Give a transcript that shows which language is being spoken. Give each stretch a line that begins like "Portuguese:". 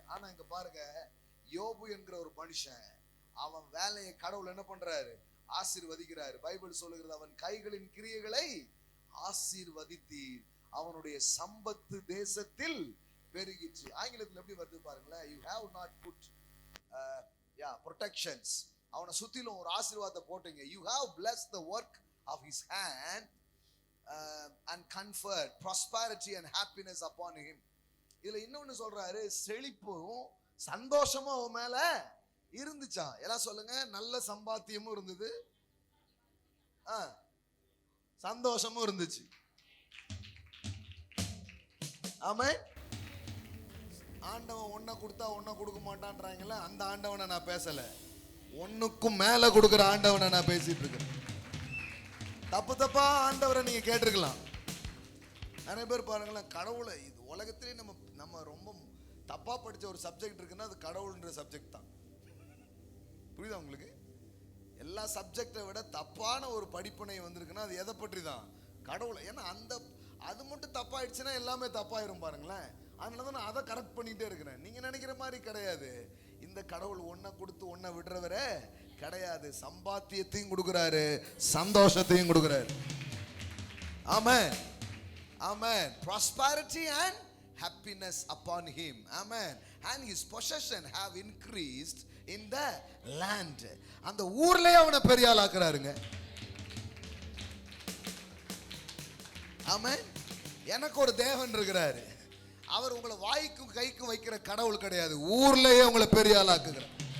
Tamil: ஆனா இங்க பாருங்க, யோபு என்கிற ஒரு மனுஷன், அவன் வேலையை கடவுள் என்ன பண்றாரு, ஆசீர்வதிக்கிறாரு. பைபிள் சொல்லுகிறது, அவன் கைகளின் கிரியைகளை ஆசீர்வதித்தீர், அவனுடைய சம்பத்து தேசத்தில் பெருகிச்சு. ஆங்கிலத்தில் எப்படி வருது பாருங்களேன்,
English: you have not put protections,
Tamil: அவனை சுத்திலும் ஒரு ஆசீர்வாதத்தை போட்டீங்க.
English: you have blessed the work of his hand and conferred prosperity and happiness upon him.
Tamil: இதுல இன்னொன்னு சொல்றாரு, செழிப்பும் சந்தோஷமும் அவன் மேல இருந்துச்சான். எல்லாம் சொல்லுங்க, நல்ல சம்பாத்தியமும் இருந்தது, சந்தோஷமும் இருந்துச்சு. ஆமென். ஆண்டவன் ஒன்ன கொடுத்தா ஒன்ன கொடுக்க மாட்டான்றாங்கல்ல, அந்த ஆண்டவனை நான் பேசல, ஒன்னுக்கும் மேல கொடுக்கிற ஆண்டவனை நான் பேசிட்டு இருக்கேன். தப்பு தப்பா ஆண்டவரை நீங்க கேட்டிருக்கலாம். நிறைய பேர் பாருங்களேன், கடவுளை இது உலகத்திலே நம்ம ரொம்ப தப்பா படிச்ச ஒரு சப்ஜெக்ட் இருக்குன்னா அது கடவுள்ன்ற சப்ஜெக்ட் தான். புரியுதா உங்களுக்கு? எல்லா சப்ஜெக்டை விட தப்பான ஒரு படிப்பினை வந்திருக்குன்னா அது எதை பற்றி தான், கடவுளை. ஏன்னா அது மட்டும் தப்பாயிடுச்சுன்னா எல்லாமே தப்பாயிரும் பாருங்களேன். அதனால தான் நான் அதை கரெக்ட் பண்ணிட்டே இருக்கிறேன். நீங்க நினைக்கிற மாதிரி கிடையாது. இந்த கடவுள் ஒன்ன கொடுத்து ஒன்ன விடுறவரே கிடையாது. சம்பாத்தியத்தையும் கொடுக்கிறாரு, சந்தோஷத்தையும் கொடுக்கிறாரு. ஆமென், ஆமென்.
English: prosperity and happiness upon him. Amen. And his possession have increased in the land.
Tamil: அந்த ஊர்லயே அவனை பெரிய ஆள் ஆக்குறாருங்க. ஆமென். எனக்கு ஒரு தேவன் இருக்கிறாரு. அவர் உங்களை வாய்க்கும் கைக்கும் வைக்கிற கடவுள் கிடையாது, ஊர்லயே உங்களை பெரிய ஆள் ஆக்குகிறார்.